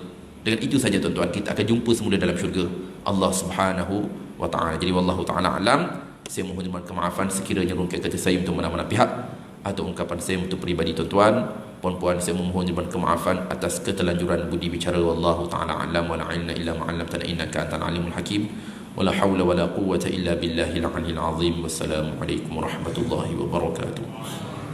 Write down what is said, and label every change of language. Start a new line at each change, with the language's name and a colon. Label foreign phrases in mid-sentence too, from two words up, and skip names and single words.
Malay: Dengan itu saja, tuan-tuan, kita akan jumpa semula dalam syurga Allah
Arabic: سبحانه وتعالى.
Malay: Jadi
Arabic: والله تعالى أعلم.
Malay: Saya mohon kemaafan sekiranya rungkaian kata saya untuk mana-mana pihak atau ungkapan saya untuk peribadi, tuan-tuan. puan-puan, saya memohon kemaafan atas ketelanjuran budi bicara.
Arabic: والله تعالى أعلم ولا علم إلا ما علمتنا إنك أنت العليم الحكيم. ولا حول ولا قوة إلا بالله العلي العظيم. والسلام عليكم ورحمة الله وبركاته.